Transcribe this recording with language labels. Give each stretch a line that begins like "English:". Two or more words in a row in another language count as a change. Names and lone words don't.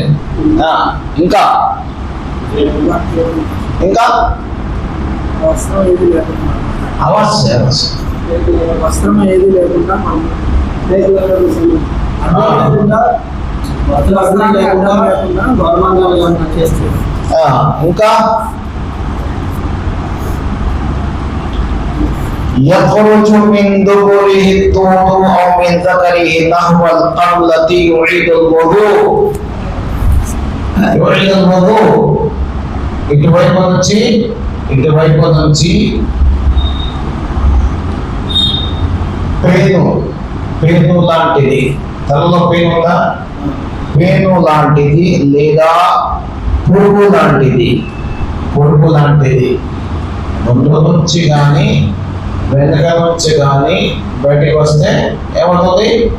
Telugu: ఇంకా ఇంకా వస్త్రం ఏది లేకుండా
Arabic: ఇంకా يخرج من دبره الطور أو من ذكره نحو القملة يعيد الوضوء.
Telugu: ఇటువైపు నుంచి పేను లాంటిది, తలలో పేను ఉందా? పేను లాంటిది లేదా పురుగు లాంటిది ముందు నుంచి కానీ వెనక నుంచి కానీ బయటకు వస్తే ఏమవుతుంది?